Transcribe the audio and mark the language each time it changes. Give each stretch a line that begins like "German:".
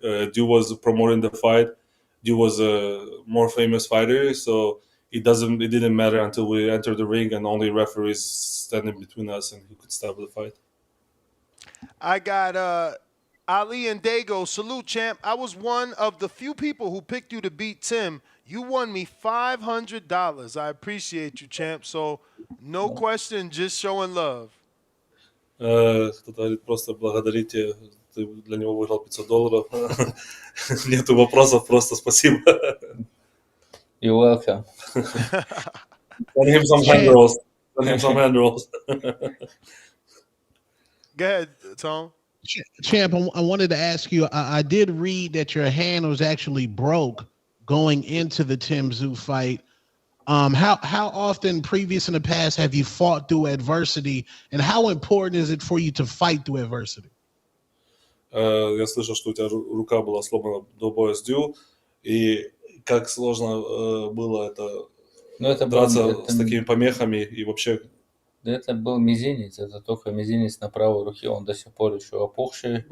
English: Tszyu was promoting the fight. Tszyu was a more famous fighter, so it didn't matter until we entered the ring and only referees standing between us and he could stop the fight. I got Ali and Dago. Salute, champ. I was one of the few people who picked you to beat Tim. You won me $500. I appreciate you, champ. So, no question, just showing love.
Russian: Кто-то говорит, просто благодарите, ты для него выиграл $500. Нету вопросов, просто спасибо.
English: You're welcome. Send him some hand rolls. Go ahead, Tone. Champ, I wanted to ask you. I did read that your hand was actually broke going into the Tszyu fight. How often previous in the past have you fought through adversity, and how important is it for you to fight through adversity?
Russian: Я слышал, что у тебя рука была сломана до боя с Дю, и как сложно было это Ну, это был, драться это, с такими помехами и вообще. это был мизинец, это только мизинец на правой руке, он до сих пор еще опухший.